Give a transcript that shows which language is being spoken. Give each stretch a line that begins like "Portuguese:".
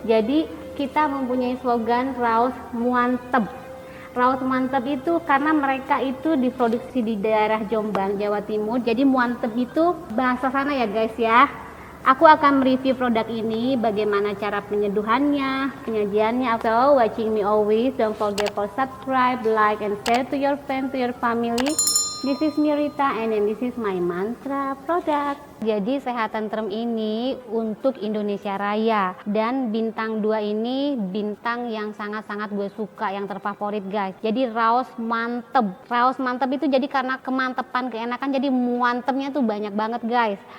Indonesian: Jadi kita mempunyai slogan Raos Muantep. Raos Mantep itu karena mereka itu diproduksi di daerah Jombang, Jawa Timur. Jadi muantep itu bahasa sana ya guys ya. Aku akan mereview produk ini, bagaimana cara penyeduhannya, penyajiannya.
English: So, watching me always, don't forget for subscribe, like, and share to your friends, to your family. This is Mirita and then this is my mantra product.
Indonesian: Jadi Sehat Tentrem ini untuk Indonesia Raya, dan bintang 2 ini bintang yang sangat-sangat gue suka, yang terfavorit guys. Jadi Raos Mantep. Raos Mantep itu jadi karena kemantepan, keenakan, jadi muantepnya tuh banyak banget guys.